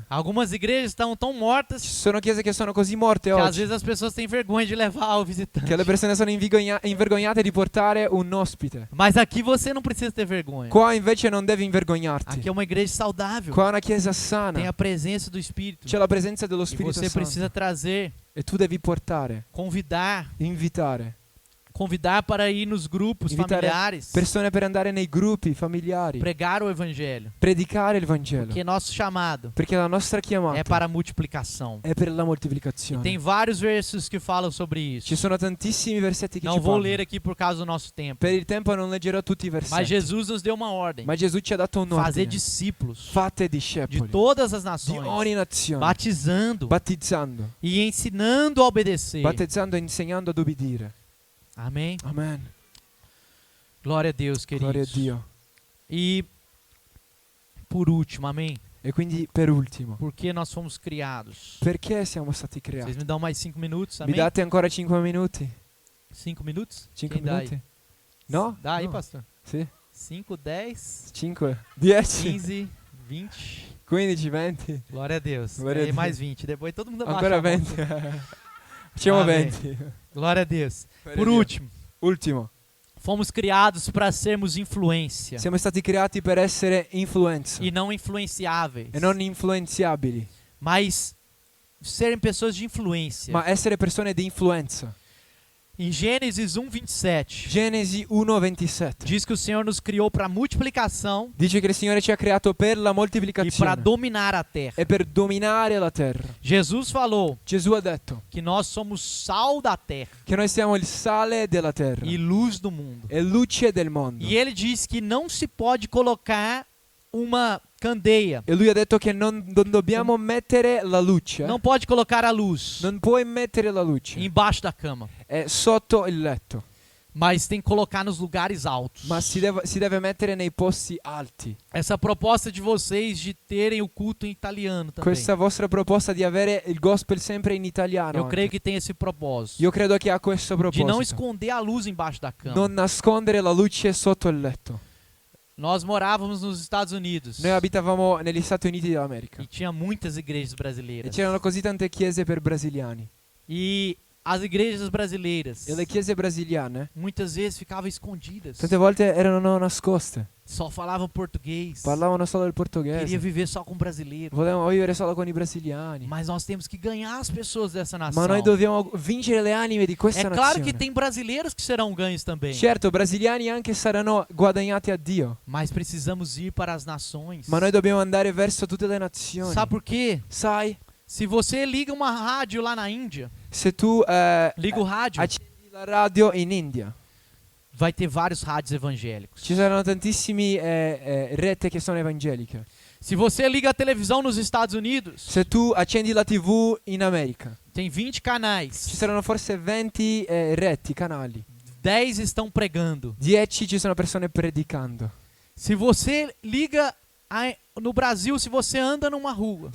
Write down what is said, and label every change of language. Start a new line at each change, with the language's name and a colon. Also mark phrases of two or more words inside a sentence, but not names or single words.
Portuguese: Algumas igrejas estão tão
Italian: Ci
Portuguese: mortas
Italian: sono chiese che sono così morte
Portuguese: que às
Italian: oggi
Portuguese: vezes as pessoas têm vergonha de levar o visitante.
Italian: che le persone sono invergognate di portare un ospite.
Portuguese: Mas aqui você não precisa ter vergonha.
Italian: Qua invece non devi invergognarti.
Portuguese: Aqui é uma igreja saudável.
Italian: Qua è una chiesa
Portuguese: Tem
Italian: sana.
Portuguese: a presença do Espírito.
Italian: C'è la presenza dello
Portuguese: E
Italian: Spirito
Portuguese: você
Italian: Santo.
Portuguese: precisa trazer,
Italian: E tu devi portare,
Portuguese: convidar para ir nos grupos
Italian: Invitare
Portuguese: familiares,
Italian: persone per andare nei gruppi familiari,
Portuguese: pregar o evangelho.
Italian: predicare il Vangelo.
Portuguese: Porque nosso chamado
Italian: Perché la nostra chiamata
Portuguese: é para a multiplicação.
Italian: è per la
Portuguese: E
Italian: moltiplicazione.
Portuguese: tem vários versos que falam sobre isso.
Italian: Ci sono tantissimi versetti che
Portuguese: Não
Italian: ci
Portuguese: vou
Italian: parlano.
Portuguese: ler aqui por causa do nosso tempo.
Italian: Per il tempo non leggerò tutti i
Portuguese: Mas
Italian: versetti.
Portuguese: Jesus nos deu uma ordem:
Italian: Ma Gesù ci ha dato un
Portuguese: fazer
Italian: ordine.
Portuguese: discípulos
Italian: Fate
Portuguese: de
Italian: discepoli
Portuguese: todas as
Italian: di
Portuguese: nações,
Italian: ogni nazione,
Portuguese: batizando
Italian: battezzando,
Portuguese: e ensinando a obedecer.
Italian: battezzando e insegnando ad obbedire.
Portuguese: Amém?
Italian: Amen.
Portuguese: Glória a Deus,
Italian: Gloria a
Portuguese: queridos.
Italian: Dio.
Portuguese: E por último, amém?
Italian: E quindi per ultimo,
Portuguese: Porque nós fomos criados.
Italian: perché siamo stati
Portuguese: Vocês
Italian: creati?
Portuguese: me dão mais 5 minutos,
Italian: Mi
Portuguese: amém?
Italian: date ancora 5 minuti?
Portuguese: 5 minutos?
Italian: 5
Portuguese: Quem dá aí?
Italian: minuti? No?
Portuguese: Dá aí,
Italian: No.
Portuguese: pastor?
Italian: Sì.
Portuguese: 5, 10,
Italian: 5, 10,
Portuguese: 15, 20.
Italian: 15, 20.
Portuguese: Glória a Deus. Glória a Aí Deus. mais 20. Depois todo mundo abaixa
Italian: Ancora
Portuguese: a mão.
Italian: 20. Facciamo
Portuguese: Amém.
Italian: 20.
Portuguese: Glória a Deus.
Italian: Gloria
Portuguese: Por
Italian: a Dio.
Portuguese: último,
Italian: Ultimo.
Portuguese: fomos criados para sermos influência
Italian: Siamo stati creati per essere influenza
Portuguese: e não influenciáveis,
Italian: e non influenzabili,
Portuguese: mas serem pessoas de influência.
Italian: ma essere persone di influenza.
Portuguese: Em Gênesis 1:27,
Italian: Genesi 1:27
Portuguese: diz que o Senhor nos criou para multiplicação
Italian: dice che il Signore ci ha creato per la
Portuguese: e para
Italian: moltiplicazione
Portuguese: dominar a terra.
Italian: e per dominare la terra.
Portuguese: Jesus falou
Italian: Gesù ha detto
Portuguese: que nós somos sal da terra
Italian: che noi siamo il sale della terra
Portuguese: e luz do mundo.
Italian: e luce del mondo.
Portuguese: E ele diz que não se pode colocar uma candeia,
Italian: E lui ha detto che non dobbiamo mettere la luce,
Portuguese: não pode colocar a luz
Italian: non puoi mettere la luce
Portuguese: embaixo da cama,
Italian: sotto il letto,
Portuguese: mas tem que colocar nos lugares altos.
Italian: ma si deve mettere nei posti alti.
Portuguese: Essa proposta de vocês de terem o culto em italiano também.
Italian: Questa vostra proposta di avere il gospel sempre in italiano,
Portuguese: Eu
Italian: anche.
Portuguese: creio que tem esse propósito.
Italian: Io credo che ha questo
Portuguese: De não
Italian: proposito.
Portuguese: esconder a luz embaixo da cama.
Italian: Non nascondere la luce sotto il letto.
Portuguese: Nós morávamos nos Estados Unidos
Italian: Noi abitavamo negli Stati Uniti d'America
Portuguese: e tinha muitas igrejas
Italian: e
Portuguese: brasileiras.
Italian: c'erano così tante chiese per brasiliani.
Portuguese: E as igrejas brasileiras
Italian: E le chiese brasiliane
Portuguese: muitas vezes ficavam escondidas.
Italian: tante volte erano nascoste.
Portuguese: Só falavam português.
Italian: Parlavano solo il
Portuguese: Queria
Italian: portoghese.
Portuguese: viver só com brasileiro.
Italian: Volevano vivere solo con i brasiliani.
Portuguese: Mas nós temos que ganhar as pessoas dessa
Italian: Ma
Portuguese: nação.
Italian: noi dobbiamo vincere le anime di questa
Portuguese: É claro que
Italian: nazione.
Portuguese: tem brasileiros que serão ganhos também.
Italian: Certo, brasiliani anche saranno guadagnati a Dio.
Portuguese: Mas precisamos ir para as nações.
Italian: Ma noi dobbiamo andare verso tutte le nazioni.
Portuguese: Sabe por quê?
Italian: Sai,
Portuguese: Se você liga uma rádio lá na Índia,
Italian: se tu
Portuguese: liga o rádio,
Italian: accendi la radio in India,
Portuguese: vai ter vários rádios evangélicos.
Italian: ci saranno tantissimi rette che sono evangeliche.
Portuguese: Se você liga a televisão nos Estados Unidos,
Italian: Se tu accendi la TV in America,
Portuguese: tem 20
Italian: ci
Portuguese: canais.
Italian: saranno forse 20 retti, canali.
Portuguese: 10 estão pregando.
Italian: 10 ci sono persone predicando.
Portuguese: Se você liga no Brasil, se você anda numa rua,